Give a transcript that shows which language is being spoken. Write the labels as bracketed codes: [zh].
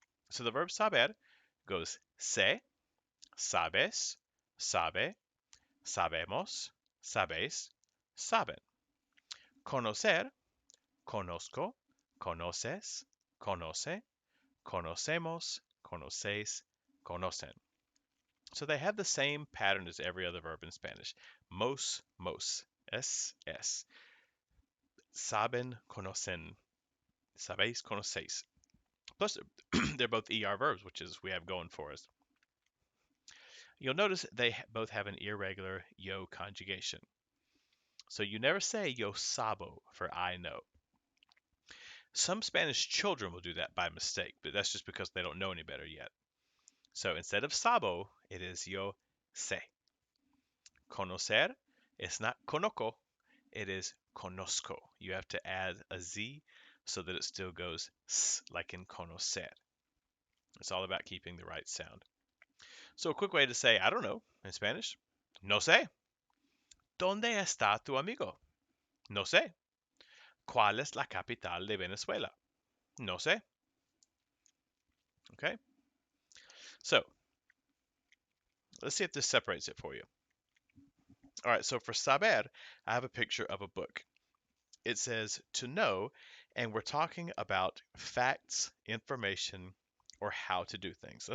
[en] So the verb saber goes se, sabes, sabe, sabemos, sabéis, saben. [es] Conocer, conozco, conoces, conoce, conocemos, conocéis, conocen. [en] So they have the same pattern as every other verb in Spanish. Mos, es. [es] Saben, conocen, sabéis, conocéis. [en] Plus, they're both ER verbs, which is we have going for us. You'll notice they both have an irregular yo conjugation. So you never say yo sabo for I know. Some Spanish children will do that by mistake, but that's just because they don't know any better yet. So instead of sabo, it is yo sé. Conocer is not conozco, it is conozco. You have to add a z so that it still goes s like in conocer. It's all about keeping the right sound. So a quick way to say I don't know in Spanish, no sé. [es] ¿Dónde está tu amigo? No sé. ¿Cuál es la capital de Venezuela? No sé. Okay? [en] So, let's see if this separates it for you. All right, so for saber, I have a picture of a book. It says to know, and we're talking about facts, information, or how to do things.